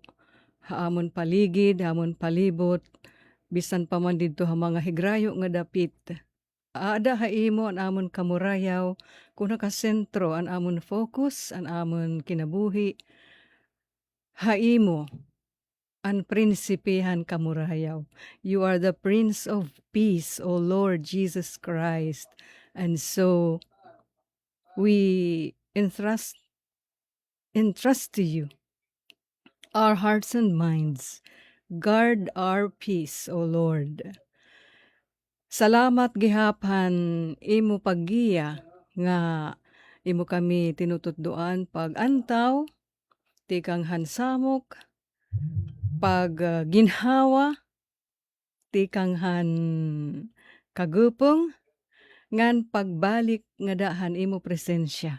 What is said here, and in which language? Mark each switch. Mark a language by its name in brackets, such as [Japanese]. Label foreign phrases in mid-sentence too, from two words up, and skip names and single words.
[Waray] Haamon paligid, haamon palibot, bisan pa man didto ha mga higrayo nga dapit. Aada haimo an amon kamurayaw, kung nakasentro an amon focus, an amon kinabuhi. Haimo an prinsipihan kamurayaw. [English] You are the Prince of Peace, O Lord Jesus Christ. And so, we entrust to you our hearts and minds. Guard our peace, O Lord. [Waray] Salamat gihaphan imo paggiya nga imo kami tinutuddoan pag antaw, tikang hansamok, pag ginhawa, tikang han kagupong, ngan pagbalik nga dahan imo presensya.